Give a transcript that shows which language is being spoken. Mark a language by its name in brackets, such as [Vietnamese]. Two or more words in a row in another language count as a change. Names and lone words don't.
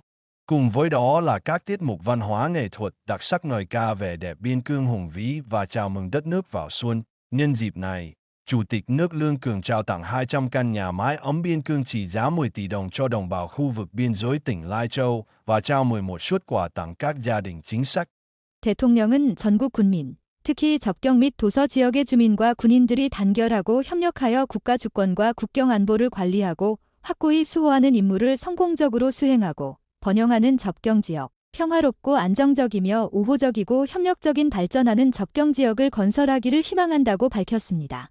[Vietnamese] Cùng với đó là các tiết mục văn hóa nghệ thuật đặc sắc ngợi ca vẻ đẹp biên cương hùng vĩ và chào mừng đất nước vào xuân. Nhân dịp này, Chủ tịch nước Lương Cường trao tặng 200 căn nhà mái ấm biên cương trị giá 10 tỷ đồng cho đồng bào khu vực biên giới tỉnh Lai Châu và trao 11 suất quà tặng các gia đình chính sách. [Korean] 대통령은 전국 군민, 특히 접경 및 도서 지역의 주민과 군인들이 단결하고 협력하여 국가 주권과 국경 안보를 관리하고 확고히 수호하는 임무를 성공적으로 수행하고 번영하는 접경 지역, 평화롭고 안정적이며 우호적이고 협력적인 발전하는 접경 지역을 건설하기를 희망한다고 밝혔습니다.